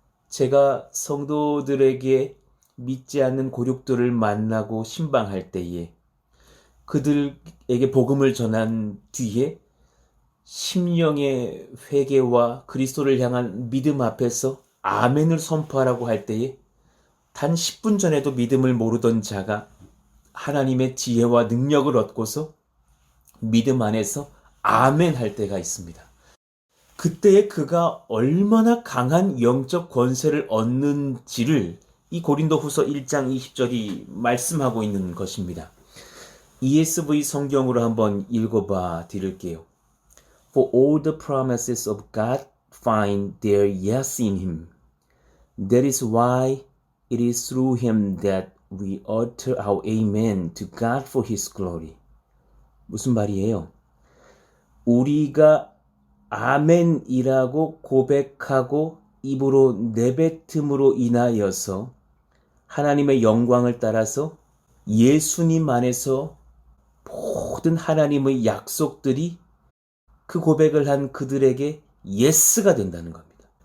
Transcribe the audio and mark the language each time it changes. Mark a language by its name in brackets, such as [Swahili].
[Korean] 제가 성도들에게 믿지 않는 고륙들을 만나고 신방할 때에 그들에게 복음을 전한 뒤에 심령의 회개와 그리스도를 향한 믿음 앞에서 아멘을 선포하라고 할 때에 단 10분 전에도 믿음을 모르던 자가 하나님의 지혜와 능력을 얻고서 믿음 안에서 아멘 할 때가 있습니다. 그때에 그가 얼마나 강한 영적 권세를 얻는지를 이 고린도후서 1장 20절이 말씀하고 있는 것입니다. ESV 성경으로 한번 읽어봐 드릴게요. [English] For all the promises of God find their yes in him. That is why it is through him that we utter our amen to God for his glory. [Korean] 무슨 말이에요? 우리가 아멘이라고 고백하고 입으로 내뱉음으로 인하여서 하나님의 영광을 따라서 예수님 안에서 모든 하나님의 약속들이 그 고백을 한 그들에게 예스가 된다는 겁니다.